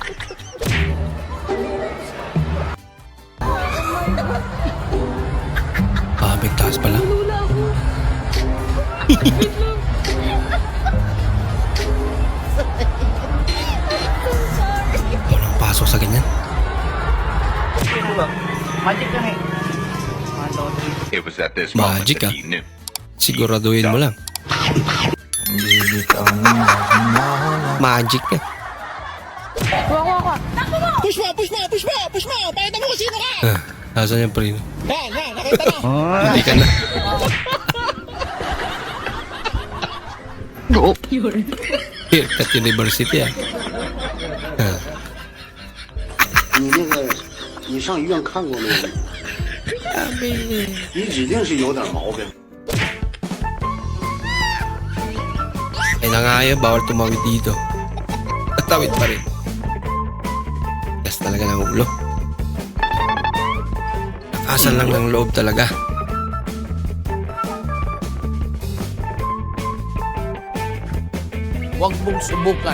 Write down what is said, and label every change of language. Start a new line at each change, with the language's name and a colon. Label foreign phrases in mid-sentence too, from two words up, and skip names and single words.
Filipino: May taas pala. Walang pasok sa ganyan. Magic lang eh.
English: It was at this Magic moment that ah. he knew.
Filipino: Siguraduhin mo lang. Magic eh. Push mo! Push mo! Push mo! Push mo! Pakita mo kung sino ka! Nasaan yung prino? Yan! Yan! Nakita mo! Hindi ka na. Haircut University ah.
Chinese: 你那个，你上医院看过没有？你指定是有点毛病。
Filipino: Ay nangaya, bawal tumawid dito. Tawid pa rin. Gas talaga ng ulo. Asal lang ng loob talaga. Huwag mong subukan.